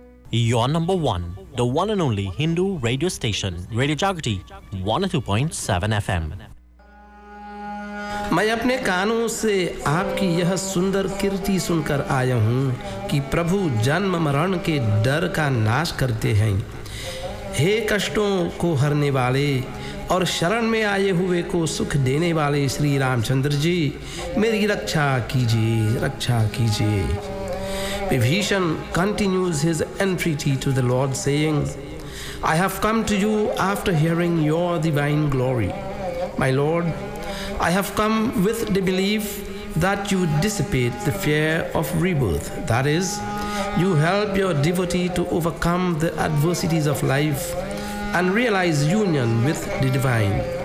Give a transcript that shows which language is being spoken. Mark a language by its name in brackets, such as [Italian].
[English] Your number one, the one and only Hindu radio station, Radio Jagati, 102.7 FM. [Hindi] मैं अपने कानों से आपकी यह सुंदर कीर्ति सुनकर आया हूँ कि प्रभु जन्म मरण के डर का नाश करते हैं। हे कष्टों को हरने वाले और शरण में आए हुए को सुख देने वाले श्री रामचंद्र जी, मेरी रक्षा कीजिए, रक्षा कीजिए। [English] Vibhishan continues his entreaty to the Lord, saying, I have come to you after hearing your divine glory. My Lord, I have come with the belief that you dissipate the fear of rebirth. That is, you help your devotee to overcome the adversities of life and realize union with the divine.